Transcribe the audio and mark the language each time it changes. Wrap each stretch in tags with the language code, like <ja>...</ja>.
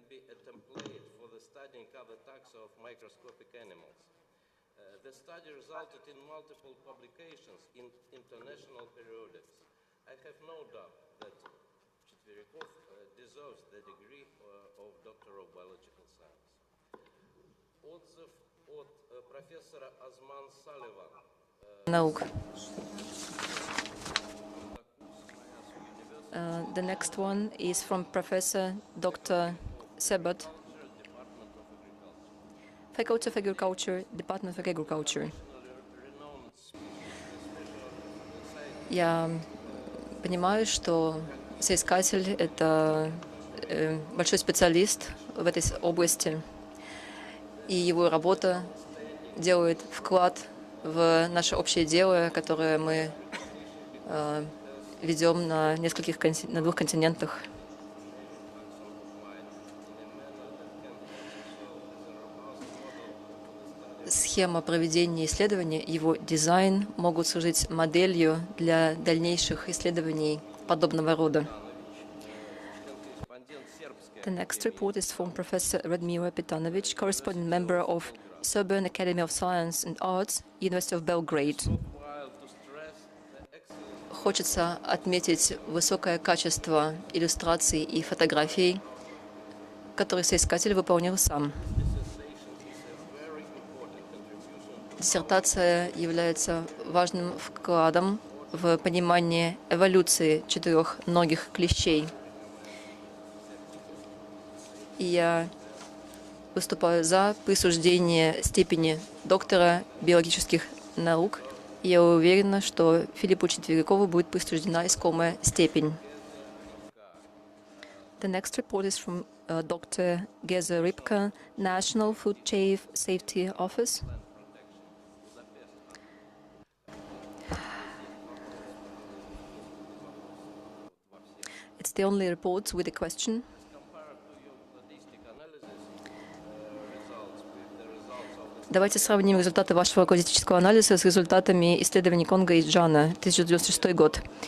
<en>Be a template for the studying other taxa of microscopic animals. The study resulted in multiple publications in international periodics. I have no doubt that Chetverikov deserves the degree of Doctor of Biological Science.</en> <ru>Отзыв от профессора Азман Салливан.</ru> <en>The next one is from Professor Dr. Sebat, Faculty of Agriculture, Department of Agriculture.</en> <ru>Я понимаю, что соискатель — это большой специалист в этой области, и его работа делает вклад в наше общее дело, которое мы ведем на двух континентах. Схема проведения исследования, его дизайн могут служить моделью для дальнейших исследований подобного рода.</ru> <en>The next report is from Professor Radmila Petanovic, corresponding member of Serbian Academy of Science and Arts, University of Belgrade.</en> <ru>Хочется отметить высокое качество иллюстраций и фотографий, которые соискатель выполнил сам. Диссертация является важным вкладом в понимание эволюции четырехногих клещей. И я выступаю за присуждение степени доктора биологических наук. И я уверена, что Филиппу Четверикову будет присуждена искомая степень.</ru> <en>The next report is from Dr. Geza Ripka, National Food Chain Safety Office. It's the only report with a question.</en> <ru>Давайте сравним результаты вашего классического анализа с результатами исследований Конго и Джана, 1996 год.</ru>